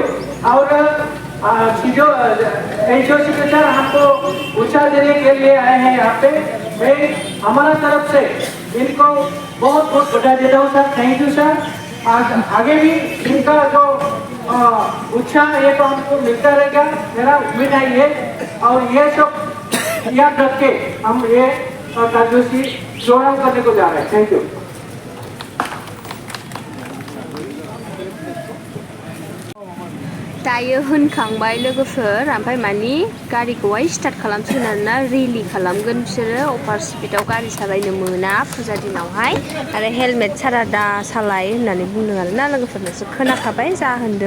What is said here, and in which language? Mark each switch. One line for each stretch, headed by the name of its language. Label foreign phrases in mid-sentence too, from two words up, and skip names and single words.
Hindi: और जो
English: NGO secretary
Hindi: हमको उत्साह देने के लिए आए हैं यहाँ पे, मैं हमारा तरफ से इनको बहुत बहुत बधाई देता हूँ सर।
English: thank you सर।
Hindi: आगे भी इनका जो उत्साह ये तो हमको मिलता रहेगा, मेरा उम्मीद है ये। और ये सब याद रख के हम ये कार्यसूची शुभारंभ करने को जा रहे हैं।
English: thank you.
Bodo: दायो होनखांबाय लोगोफोर, ओमफ्राय मानि गारिखौहाय स्टार्ट खालामसिगोन आरोना, रिलि खालामगोन बिसोरो। अभार स्पिडाव गारि सालायनो मोना फुजा दिनावहाय, आरो हेलमेट सारा दा सालाय होननानै बुंदों आरोना लोगोफोरनोसो खोनाखाबाय जा होनदों।